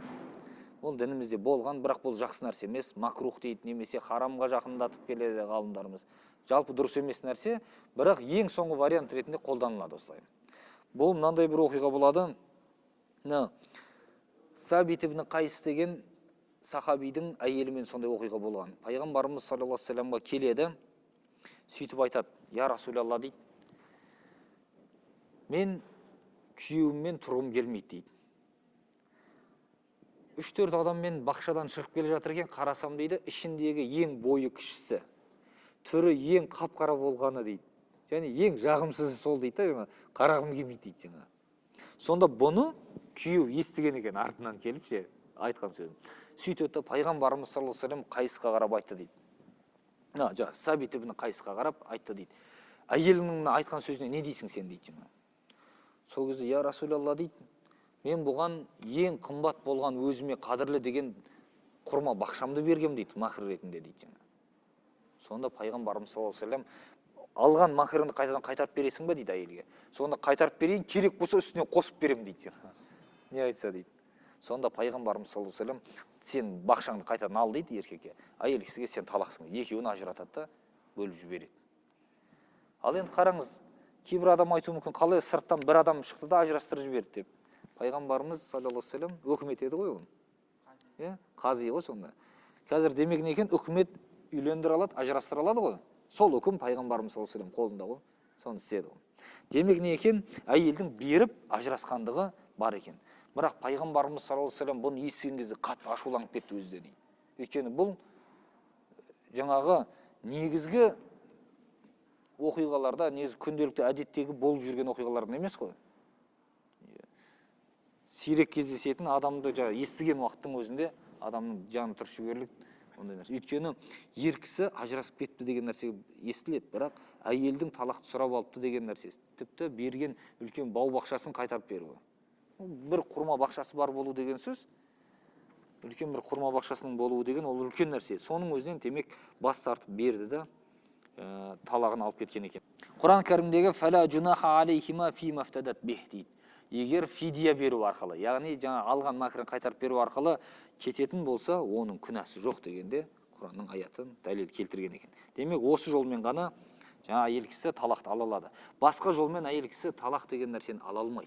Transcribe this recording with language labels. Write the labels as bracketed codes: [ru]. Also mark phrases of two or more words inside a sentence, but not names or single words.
[kk] Ол дінімізде болған, бірақ бұл жақсы нәрсе емес, макрух дейді, немесе харамға жақындатып келеді ғалымдарымыз. Жалпы дұрыс емес нәрсе, бірақ ең соңғы вариант ретінде қолданылады осылай. Бұл мынандай бір оқиға болады. Сабит ибн Қайс деген сахабидің әйелімен сондай оқиға болған. Пайғамбарымыз [ar] صلى الله عليه وسلم [kk] келеді, сөйтіп айтады: [ar] «يا رسول الله» [kk] дейді, «мен күйеуіммен тұрғым келмейді» дейді. 3-4 адаммен бақшадан шығып келе жатыр екен, қарасам дейді, ішіндегі ең бойы кішісі, түрі ең қап-қара болғаны дейді. Және ең жағымсызы сол дейді, қарағым келмейді дейді жаңа. Сонда бұны күйеу естіген екен, артынан келіп айтқан сөзін. Сөйтеді, пайғамбарымыз [ar] صلى الله عليه وسلم [kk] Қайысқа қарап айтты дейді. Сабит ибн Қайысқа қарап айтты дейді. Әйеліңнің айтқан сөзіне не дейсің сен дейді жаңа. Сол кезде [ar] يا رسول الله [kk] дейді, мен бұған ең қымбат болған өзіме қадірлі деген құрма бақшамды бергем дейді, махр ретінде дейді жаңа. Сонда пайғамбарымыз [ar] صلى الله عليه وسلم [kk] алған махрыңды қайтадан қайтарып бересің ба дейді әйелге. Сонда қайтарып берейін, керек болса үстіне қосып берем дейді. Не айтса дейді. Сонда пайғамбарымыз [ar] صلى الله عليه وسلم [kk] сен бақшаңды қайтадан ал дейді еркекке. Әйел кісіге сен талақсың. Екеуін ажыратады да бөліп жібереді. Ал енді қараңыз, кейбір адам айтуы мүмкін, қалай сырттан бір адам шықты да ажырастырып жіберді деп. Пайғамбарымыз [ar] صلى الله عليه وسلم [kk] үкімет еді ғой ол. Қази ғой сонда. Қазір демек не екен, үкімет үйлендіре алады, ажырастыра алады ғой. Сол үкім пайғамбарымыз [ar] صلى الله عليه وسلم [kk] қолында ғой. Соны істеді ғой. Демек не екен, әйелдің беріп ажырасқандығы бар екен. Бірақ пайғамбарымыз [ar] صلى الله عليه وسلم [kk] бұны естіген кезде қатты ашуланып кетті өзі де дейді. Өйткені бұл жаңағы негізгі оқиғаларда, негізгі күнделікті әдеттегі болып жүрген оқиғалардан емес қой. Сирек кездесетін адамды естіген уақыттың өзінде адамның жаны түршігерлік ондай нәрсе. Өйткені ер кісі ажырасып кетті деген нәрсе естіледі, бірақ әйелдің талақты сұрап алыпты деген нәрсе. Тіпті берген үлкен бау бақшасын қайтарып беруі. Бір құрма бақшасы бар болу деген сөз, үлкен бір құрма бақшасының болуы деген ол үлкен нәрсе. Соның өзінен демек бас тартып берді да талағын алып кеткен екен. Құран кәрімдегі [ar] فلا جناح عليهما فيما افتدت به [kk] дейді. Егер фидия беру арқылы, яғни жаңа алған махрын қайтарып беру арқылы кететін болса, оның күнәсі жоқ дегенде Құранның аятын дәлел келтірген екен. Демек осы жолмен ғана жаңа әйел кісі талақты ала алады. Басқа жолмен әйел кісі талақ деген нәрсені ала алмайды.